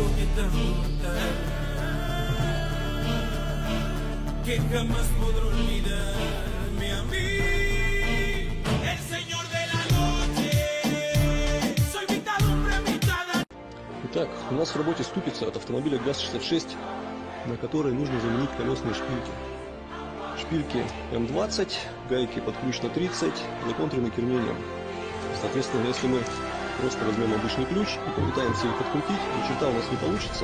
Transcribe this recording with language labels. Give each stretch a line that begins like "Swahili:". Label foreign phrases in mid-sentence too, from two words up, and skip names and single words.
Spanish: que jamás podrá olvidarme a mí. El señor de la noche, soy mitad hombre, mitad.
Russian: Итак, у нас в работе ступица от автомобиля ГАЗ-66, на которой нужно заменить колесные шпильки. Шпильки М20, гайки под ключ на 30, законтрены кернением. Соответственно, если мы просто возьмем обычный ключ и попытаемся их открутить, ни черта у нас не получится.